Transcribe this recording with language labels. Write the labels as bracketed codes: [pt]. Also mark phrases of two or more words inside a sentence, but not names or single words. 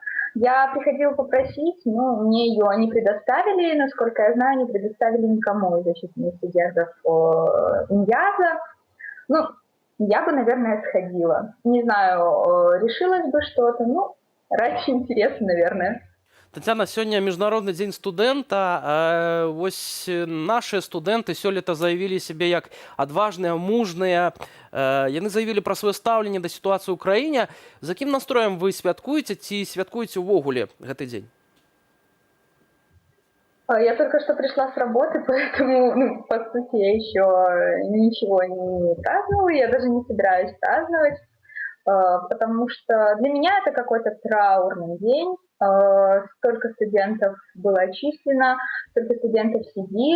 [ru] Я приходила попросить, но мне ее не предоставили, насколько я знаю, не предоставили никому из защитных студентов ИНЯЗа. Я бы, наверное, сходила. Не знаю, решилось бы что-то, ради интереса, наверное. [be] Тетяна, сёння Міжнародны дзень студэнта. Вось нашыя студэнты сёлета заявілі сябе як адважныя, мужныя. Яны заявілі пра сваё стаўленне да сітуацыі ў краіне. За якім настроем вы святкуеце ці святкуеце ўвогуле гэты дзень? [ru] Я только что пришла с работы, поэтому, по сути, я еще ничего не праздновала. Я даже не собираюсь праздновать. потому что для меня это какой-то траурный день. Столько студентов было отчислено, столько студентов сидит.